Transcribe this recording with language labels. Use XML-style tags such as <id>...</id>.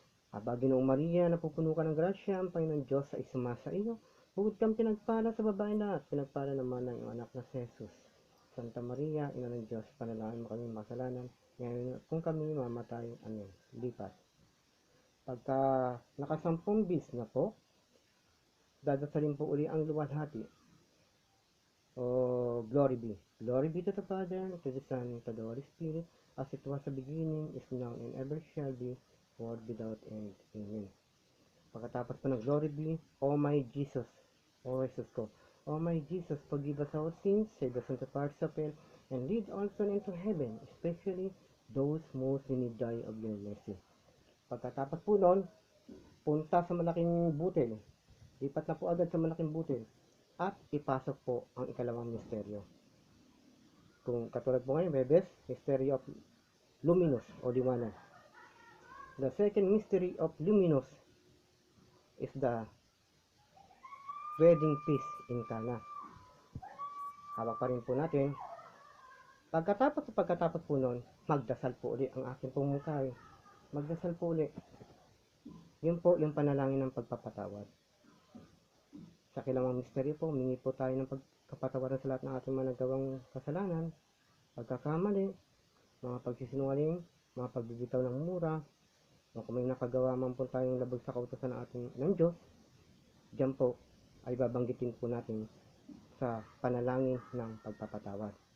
<tl>Aba Ginoong Maria, napupuno ka ng grasya, ang Panginoon Diyos ay sumasa iyo, bukod kang pinagpala sa babae lahat, pinagpala naman ng iyong anak na si Jesus. Santa Maria, Ina ng Diyos, panalangin mo kami makasalanan, ngayon at kung kami mamatay. Amen. Lipat. Pagka nakasampung bis na po, dadasalin po uli ang luwalhati.</tl> <en>O glory be. Glory be to the Father, to the Son, to the Holy Spirit, as it was the beginning, is now, and ever shall be, world without end. Amen.</en> <tl>Pagkatapos po ng</tl> <en>glory be, O my Jesus,</en> <tl>O Jesus ko,</tl> <en>O my Jesus, forgive us our sins, save us from the fires of hell, and lead all souls into heaven, especially those most in need of your mercy.</en> <tl>Pagkatapos po nun, punta sa malaking butil. Lipat na po agad sa malaking butil. At ipasok po ang ikalawang misteryo. Kung katulad po ngayon, Bebes,</tl> <en>mystery of luminous</en> <tl>o liwanag.</tl> <en>The second mystery of luminous is the wedding feast in Cana.</en> <tl>Hawak pa rin po natin. Pagkatapos po nun, magdasal po uli ang aking pumukay. Magdasal po uli. Yun po yung panalangin ng pagpapatawad. Sa kilawang misteryo po, humingi po tayo ng pagkapatawaran sa lahat ng ating mga nagawang kasalanan, pagkakamali, mga pagsisinungaling, mga pagbibitaw ng mura, o kung may nakagawa man po tayong labag sa kautosan ng Diyos, diyan po ay babanggitin po natin sa panalangin ng pagpapatawad.</tl>